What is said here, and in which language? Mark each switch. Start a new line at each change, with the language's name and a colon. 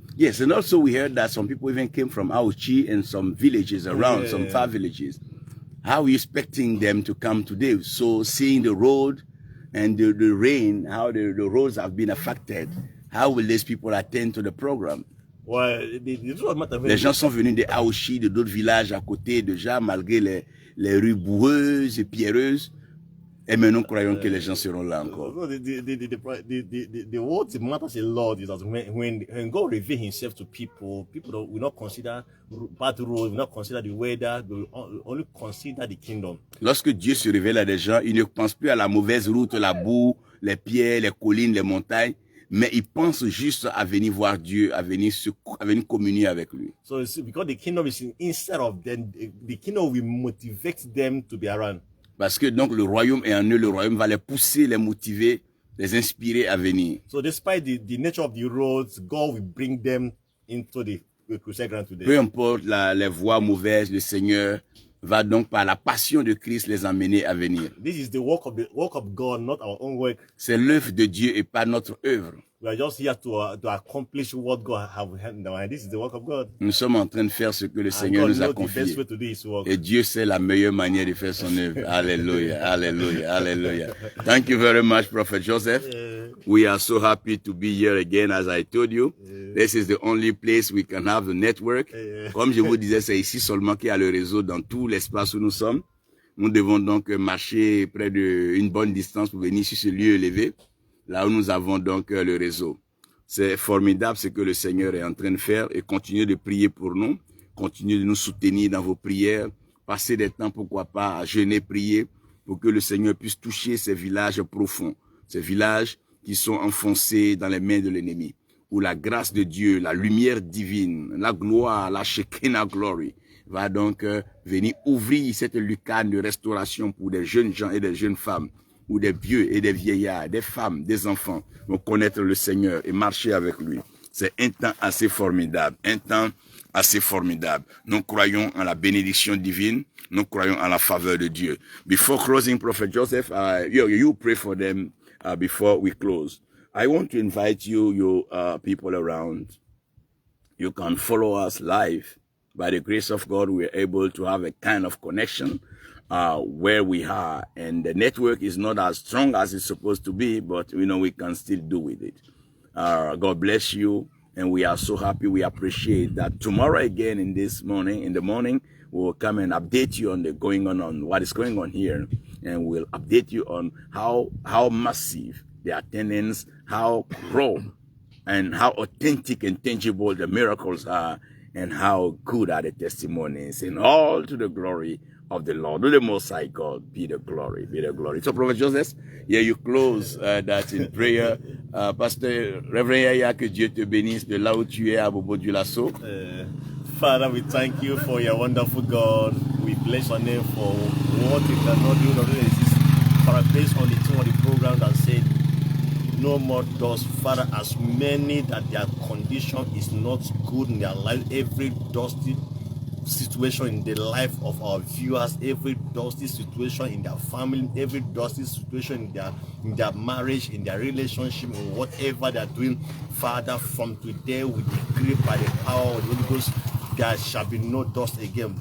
English: Yes, and also we heard that some people even came from Auchi and some villages around, some far villages. How are you expecting them to come today? So seeing the road and the rain, how the roads have been affected, how will these people attend to the program? Well,
French: les gens sont venus de Aoshi, de d'autres villages à côté déjà, malgré les rues boueuses et pierreuses. Et maintenant, croyons que les gens seront là encore.
English: What matters a lot is that when God reveals himself to people will not consider bad roads, will not consider the weather, they will only consider the kingdom.
French: Lorsque Dieu se révèle à des gens, il ne pense plus à la mauvaise route, la boue, les pierres, les collines, les montagnes, mais il pense juste à venir voir Dieu, à venir communier avec lui.
English: So because the kingdom is inside of them, the kingdom will motivate them to be around.
French: Parce que donc le royaume est en eux, le royaume va les pousser, les motiver, les inspirer à venir.
English: So despite the nature of the roads, God will bring them into the crusade ground today.
French: Peu importe les voies mauvaises, le Seigneur va donc par la passion de Christ les emmener à venir.
English: This is the work of God, not our own work.
French: C'est l'œuvre de Dieu et pas notre œuvre.
English: We are just here to accomplish what God has handed down. And this is the work of God.
French: Nous sommes en train de faire ce que le Seigneur nous a confié. Et Dieu sait la meilleure manière de faire son œuvre.
English: Hallelujah, hallelujah, hallelujah. Thank you very much, Prophet Joseph. We are so happy to be here again, as I told you. This is the only place we can have the network.
French: Comme je vous disais, c'est ici seulement qu'il y a le réseau dans tout l'espace où nous sommes. Nous devons donc marcher près d'une bonne distance pour venir sur ce lieu élevé. Là où nous avons donc le réseau. C'est formidable ce que le Seigneur est en train de faire et continuez de prier pour nous. Continuez de nous soutenir dans vos prières. Passez des temps, pourquoi pas, à jeûner, prier pour que le Seigneur puisse toucher ces villages profonds. Ces villages qui sont enfoncés dans les mains de l'ennemi. où la grâce de Dieu, la lumière divine, la gloire, la Shekinah glory, va donc venir ouvrir cette lucarne de restauration pour des jeunes gens et des jeunes femmes, ou des vieux et des vieillards, des femmes, des enfants, vont connaître le Seigneur et marcher avec lui. C'est un temps assez formidable, un temps assez formidable. Nous croyons en la bénédiction divine, nous croyons en la faveur de Dieu.
English: Before closing, Prophet Joseph, you pray for them before we close. I want to invite you people around. You can follow us live. By the grace of God, we're able to have a kind of connection where we are. And the network is not as strong as it's supposed to be, but we can still do with it. God bless you. And we are so happy. We appreciate that. Tomorrow again in the morning, we will come and update you on what is going on here. And we'll update you on how massive the attendance, how raw and how authentic and tangible the miracles are, and how good are the testimonies, and all to the glory of the Lord. To the Most High God be the glory, be the glory. So, Prophet Joseph, you close that in prayer.
French: Pastor Reverend Yaya, que Dieu te bénisse de là où tu es à Bobo du Lasso.
English: Father, we thank you for your wonderful God. We bless your name for what we cannot do, not really exist. Father, based on the thing of the program that said, no more dust, Father, as many that their condition is not good in their life, every dusty situation in the life of our viewers, every dusty situation in their family, every dusty situation in their marriage, in their relationship, or whatever they're doing, Father, from today we decree by the power of the Holy Ghost, there shall be no dust again.